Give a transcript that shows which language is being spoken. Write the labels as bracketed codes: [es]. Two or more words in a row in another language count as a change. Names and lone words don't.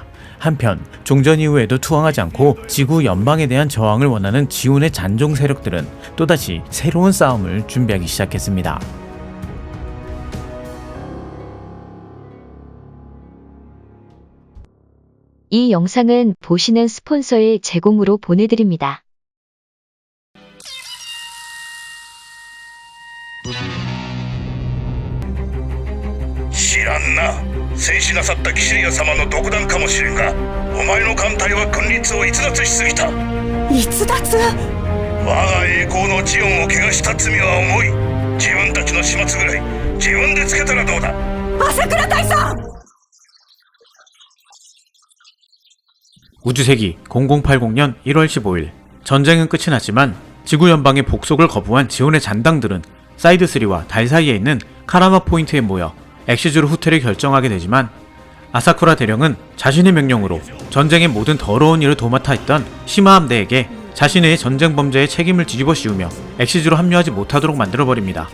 [ko] 한편 종전 이후에도 투항하지 않고 지구 연방에 대한 저항을 원하는 지온의 잔종 세력들은 또다시 새로운 싸움을 준비하기 시작했습니다. 이 영상은 보시는 스폰서의 제공으로 보내드립니다. [ja] 知らんな。戦死なさったキシリア様の独断かもしれんが、お前の艦隊は軍律を逸脱しすぎた。逸脱？我が栄光のジオンを汚した罪は重い。自分たちの始末ぐらい自分でつけたらどうだ。朝倉大佐！ [ko] 우주세기 0080년 1월 15일 전쟁은 끝이 났지만 지구연방의 복속을 거부한 지온의 잔당들은 사이드3와 달 사이에 있는 카라마 포인트에 모여 엑시즈로 후퇴를 결정하게 되지만 아사쿠라 대령은 자신의 명령으로 전쟁의 모든 더러운 일을 도맡아 했던 시마 함대에게 자신의 전쟁 범죄의 책임을 뒤집어 씌우며 엑시즈로 합류하지 못하도록 만들어버립니다.